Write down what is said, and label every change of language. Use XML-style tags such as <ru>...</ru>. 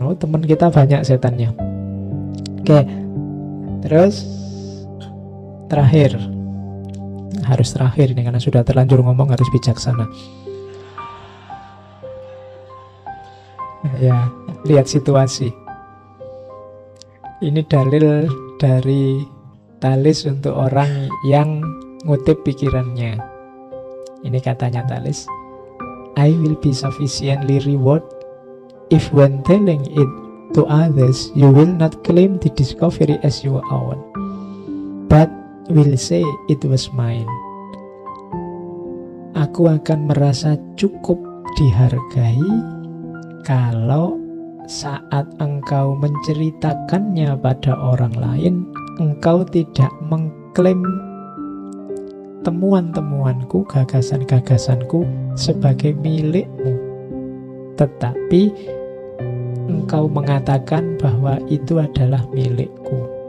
<id>Oh, teman kita banyak setannya. Oke. Terus terakhir, harus terakhir ini karena sudah terlanjur ngomong, harus bijaksana. Ya, lihat situasi. Ini dalil dari Thalys untuk orang yang ngutip pikirannya. Ini katanya Thalys,</id> <en>I will be sufficiently reward if when telling it to others you will not claim the discovery as your own, but will say it was mine.</en> <id>Aku akan merasa cukup dihargai kalau saat engkau menceritakannya pada orang lain, engkau tidak mengklaim temuan-temuanku, gagasan-gagasanku sebagai milikmu, tetapi engkau mengatakan bahwa itu adalah milikku.</id>